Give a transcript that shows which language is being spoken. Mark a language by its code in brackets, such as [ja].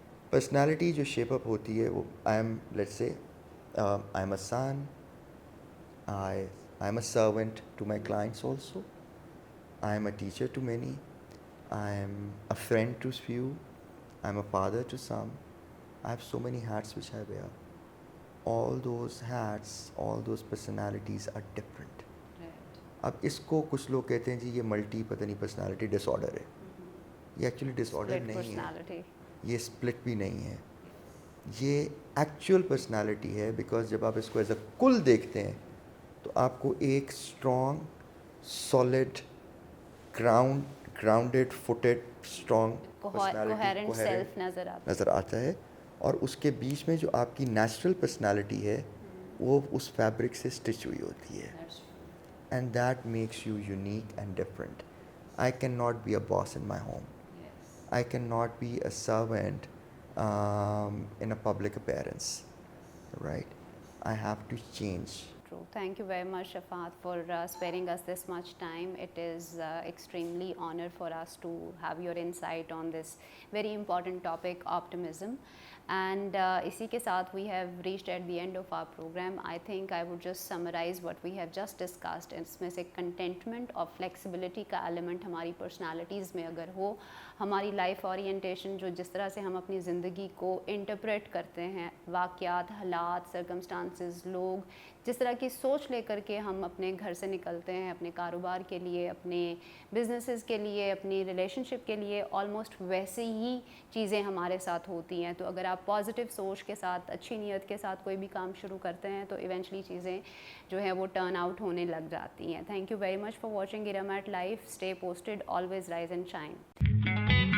[en] personality [ur] جو shape up ہوتی ہے وہ [en] I am, let's say I am a son, I am a servant to my clients also, I am a teacher to many, I am a friend to few, I am a father to some. I have so many hats which I wear. All those hats, all those personalities are different. [ur] اب اس کو کچھ لوگ کہتے ہیں جی یہ multi پتہ نہیں personality ڈس order ہے. یہ ایکچولی ڈس آرڈر نہیں ہے، یہ اسپلٹ بھی نہیں ہے، یہ ایکچوئل پرسنالٹی ہے. بیکاز جب آپ اس کو ایز اے کل دیکھتے ہیں تو آپ کو ایک strong, solid, grounded, فوٹڈ، strong [en] coherent self [ur] نظر آتا ہے. اور اس کے بیچ میں جو آپ کی نیچرل پرسنالٹی ہے وہ اس فیبرک سے اسٹچ ہوئی ہوتی ہے. [en] And that makes you unique and different. I can not be a boss in my home. I can not be a servant in a public appearance. Right? I have to change. True. Thank you very much, Shafat, for sparing us this much time. It is extremely honor for us to have your insight on this very important topic, optimism. And [ur] اسی کے ساتھ [en] we have reached at the end of our program. I think I would just summarize what we have just discussed. [ur] اس میں سے contentment اور flexibility کا element ہماری personalities میں اگر ہو، ہماری لائف اورینٹیشن جو جس طرح سے ہم اپنی زندگی کو انٹرپریٹ کرتے ہیں، واقعات، حالات، سرکمسٹانسز، لوگ، جس طرح کی سوچ لے کر کے ہم اپنے گھر سے نکلتے ہیں اپنے کاروبار کے لیے، اپنے بزنسز کے لیے، اپنی ریلیشن شپ کے لیے، آلموسٹ ویسے ہی چیزیں ہمارے ساتھ ہوتی ہیں. تو اگر آپ پازیٹیو سوچ کے ساتھ، اچھی نیت کے ساتھ کوئی بھی کام شروع کرتے ہیں تو ایونچولی چیزیں جو ہے وہ ٹرن آؤٹ ہونے لگ جاتی ہیں. [en] Thank you very much for watching Iram at life. Stay posted, always rise and shine.